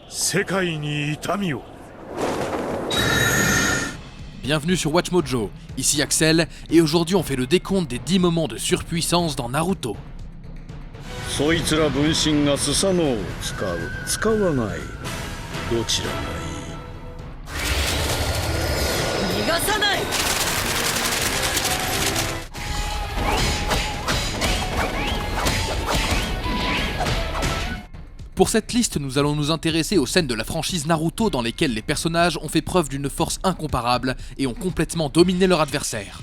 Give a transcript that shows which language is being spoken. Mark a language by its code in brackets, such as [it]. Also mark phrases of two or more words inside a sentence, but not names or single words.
[ja] 世界に痛みを。 [fr] Bienvenue sur Watch Mojo, ici Axel, et aujourd'hui on fait le décompte des 10 moments de surpuissance dans Naruto. [ja] そいつら分身がスサノオを使う、使わない。どちらがいい？逃がさない。 [fr] Pour cette liste, nous allons nous intéresser aux scènes de la franchise Naruto dans lesquelles les personnages ont fait preuve d'une force incomparable et ont complètement dominé leur adversaire.